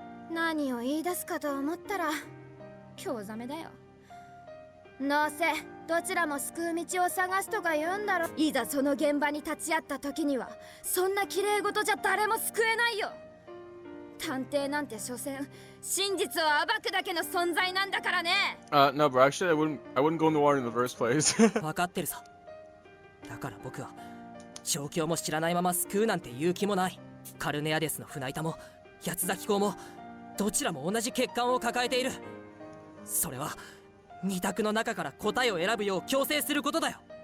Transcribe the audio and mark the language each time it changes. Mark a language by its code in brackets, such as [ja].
[ja] 何を言い出すかと思ったら興ざめだよ。どうせどちらも救う道を探すとか言うんだろ。いざその現場に立ち会った時にはそんな綺麗事じゃ誰も救えないよ。探偵なんて所詮真実を暴くだけの存在なんだからね。 [en] No, bro. Actually, I wouldn't go in the water in the first place. [ja] 分かってるさ。だから僕は状況も知らないまま救うなんて言う気もない。カルネアデスの船板も八つ崎港もどちらも同じ欠陥を抱えている。それは二択の中から答えを選ぶよう強制することだよ。